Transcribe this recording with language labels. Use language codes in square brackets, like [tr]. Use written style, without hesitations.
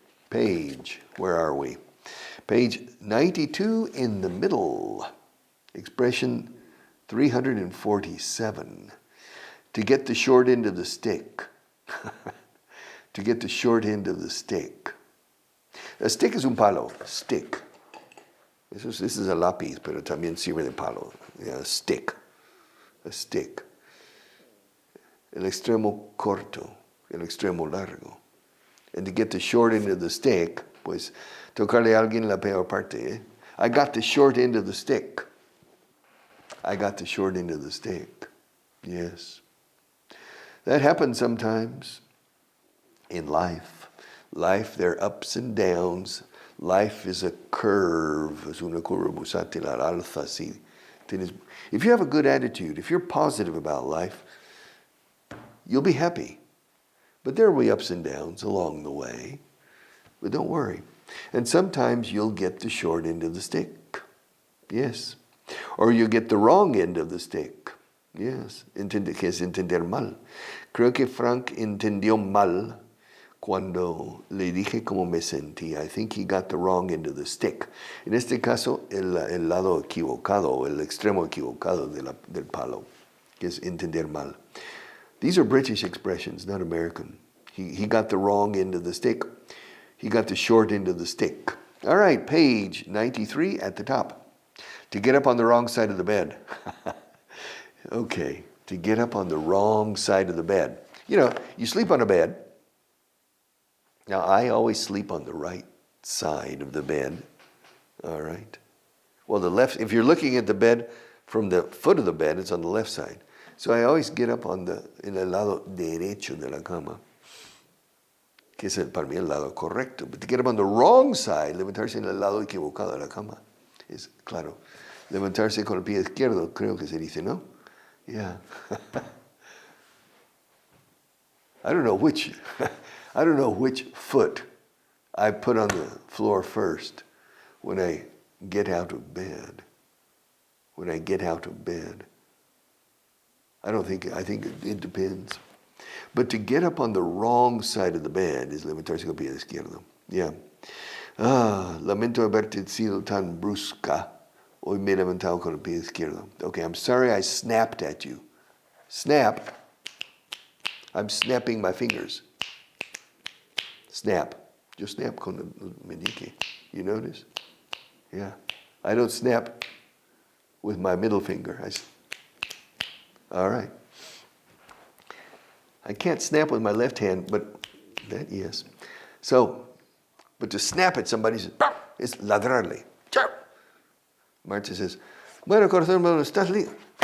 [en] Page, where are we? Page 92 in the middle. Expression 347. To get the short end of the stick. To get the short end of the stick. A stick is [es] un palo. [en] Stick. This is a lápiz, [es] pero también sirve de palo. [en] Yeah, a stick. A stick. [es] El extremo corto, el extremo largo. [en] And to get the short end of the stick, [es] pues tocarle a alguien la peor parte. [en] Eh? I got the short end of the stick. I got the short end of the stick. Yes. That happens sometimes in life. Life, there are ups and downs. Life is a curve. [es] Es una curva busate la alza, sí. [en] If you have a good attitude, if you're positive about life, you'll be happy. But there will be ups and downs along the way. But don't worry. And sometimes you'll get the short end of the stick. Yes. Or you'll get the wrong end of the stick. [es] Yes. Que es entender mal. Creo que Frank entendió mal cuando le dije cómo me sentí. [en] I think he got the wrong end of the stick. [es] En este caso, el lado equivocado, el extremo equivocado del palo, que es entender mal. [en] These are British expressions, not American. He got the wrong end of the stick. He got the short end of the stick. All right, page 93 at the top. To get up on the wrong side of the bed. Okay, to get up on the wrong side of the bed. You sleep on a bed. Now, I always sleep on the right side of the bed. All right. Well, the left, if you're looking at the bed from the foot of the bed, it's on the left side. So I always get up [es] en el lado derecho de la cama. que es para mí el lado correcto. [en] But to get up on the wrong side, [es] levantarse en el lado equivocado de la cama, es claro. Levantarse con el pie izquierdo, creo que se dice, ¿no? [en] Yeah. I don't know which foot I put on the floor first when I get out of bed. I think it depends. But to get up on the wrong side of the bed is [es] levantarse con el pie izquierdo. [en] Yeah. [es] Lamento haberte sido tan brusca. Hoy me he levantado con el pie izquierdo. [en] Okay, I'm sorry I snapped at you. Snap. I'm snapping my fingers. Snap. [es] Yo snap con el meñique. [en] You notice? Yeah. I don't snap with my middle finger. All right. I can't snap with my left hand, but that, yes. So, but to snap at somebody is ladrarle. [es] Marta says, bueno, corazón, ¿estás listo?